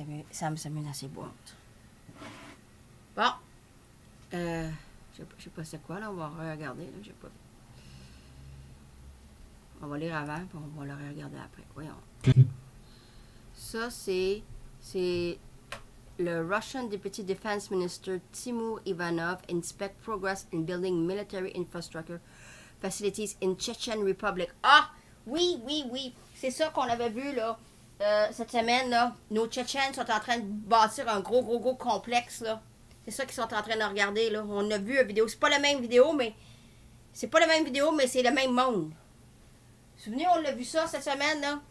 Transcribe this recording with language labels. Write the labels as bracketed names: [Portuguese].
[French] Ça me s'amuse assez boîte. Bon. Je sais pas c'est quoi, là. On va regarder. Je sais pas. On va lire avant, puis on va le regarder après. Voyons. Ça, c'est le [English] Russian Deputy Defense Minister Timur Ivanov inspect progress in building military infrastructure facilities in Chechen Republic. [French] Ah! Oui, oui, oui. C'est ça qu'on avait vu, là. Cette semaine, là, nos Tchétchènes sont en train de bâtir un gros complexe, là. C'est ça qu'ils sont en train de regarder, là. On a vu une vidéo. C'est pas la même vidéo, mais... C'est pas la même vidéo, mais c'est le même monde. Vous vous souvenez, on l'a vu ça cette semaine, là.